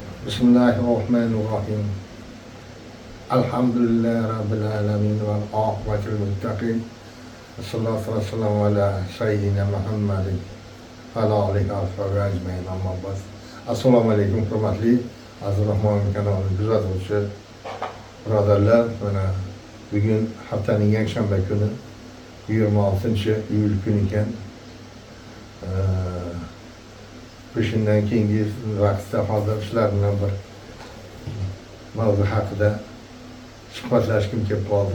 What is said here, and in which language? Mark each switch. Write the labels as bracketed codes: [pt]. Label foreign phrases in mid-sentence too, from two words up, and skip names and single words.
[ar] بسم الله الرحمن الرحيم. الحمد لله رب العالمين والعاقبة للمتقين. صلى الله عليه وسلم على سيدنا محمد على عليه وأجمعين أما بعد. [uz] Assalomu alaykum hurmatli Aziz Rahmon kanalini kuzatuvchi birodarlar. Mana bugun haftaning yakshanba kuni 26-iyul kuni ekan. Shundan keyingi vaqtda hozir sizlar bilan bir mavzu haqida suhbatlashgim kelib qoldi.